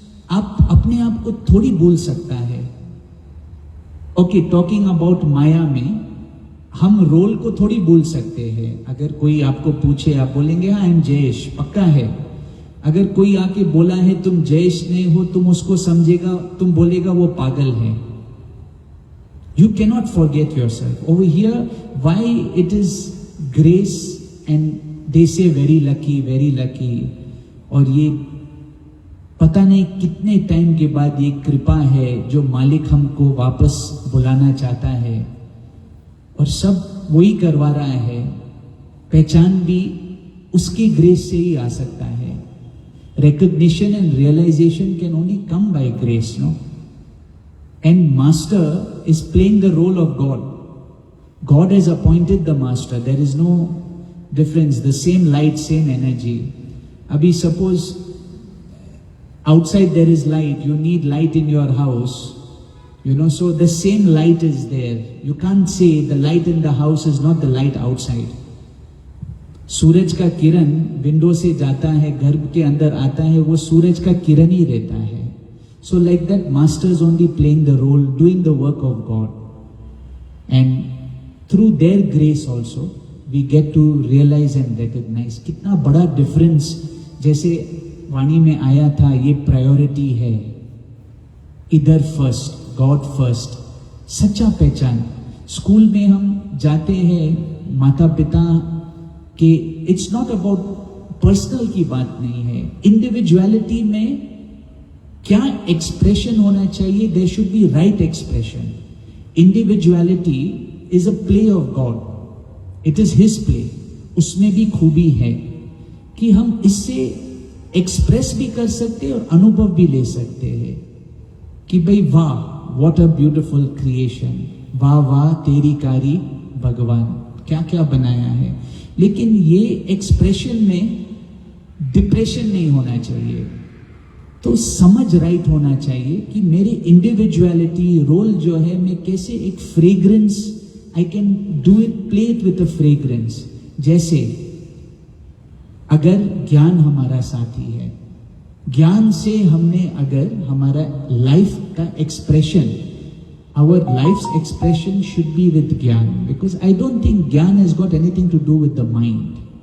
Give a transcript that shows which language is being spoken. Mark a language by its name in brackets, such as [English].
[Hindi] आप अपने आप को थोड़ी भूल सकता है। [English] okay, talking about [Hindi] माया में हम रोल को थोड़ी भूल सकते हैं। अगर कोई आपको पूछे, आप बोलेंगे हाँ [English] I am Jayesh, [Hindi] पक्का है। अगर कोई आके बोला है तुम जयेश नहीं हो, तुम उसको समझेगा, तुम बोलेगा वो पागल है। [English] You cannot forget yourself. Over here, why it is grace and they say very lucky, very lucky. [Hindi] और ये पता नहीं कितने टाइम के बाद ये कृपा है जो मालिक हमको वापस बुलाना चाहता है, और सब वही करवा रहा है। पहचान भी उसकी ग्रेस से ही आ सकता है। [English] Recognition and realization can only come by grace, no? And master is playing the role of God. God has appointed the master. There is no difference. The same light, same energy. Abhi suppose outside there is light. You need light in your house. So the same light is there. You can't say the light in the house is not the light outside. [Hindi] सूरज का किरण window से जाता है, घर के अंदर आता है, वो सूरज का किरण ही रहता है। [English] So like that, masters only playing the role, doing the work of God. And through their grace also, we get to realize and recognize [Hindi] कितना बड़ा [English] difference। [Hindi] जैसे वाणी में आया था, ये प्रायोरिटी है, इधर फर्स्ट, गॉड फर्स्ट, सच्चा पहचान। स्कूल में हम जाते हैं, माता पिता के, [English] it's not about personal [Hindi] की बात नहीं है, इंडिविजुअलिटी में क्या एक्सप्रेशन होना चाहिए, [English] There should be right expression. Individuality is a play of God, it is his play. [Hindi] उसमें भी खूबी है कि हम इससे एक्सप्रेस भी कर सकते हैं और अनुभव भी ले सकते हैं कि भाई वाह, [English] what a beautiful creation, [Hindi] वाह वाह तेरी कारी भगवान, क्या क्या बनाया है। लेकिन ये एक्सप्रेशन में डिप्रेशन नहीं होना चाहिए। तो समझ राइट होना चाहिए कि मेरी इंडिविजुअलिटी रोल जो है, मैं कैसे एक fragrance, [English] I can do it, play it with a fragrance. [Hindi] जैसे अगर ज्ञान हमारा साथी है, ज्ञान से हमने अगर हमारा लाइफ का expression, [English] our life's expression should be with Gyan, because I don't think Gyan has got anything to do with the mind.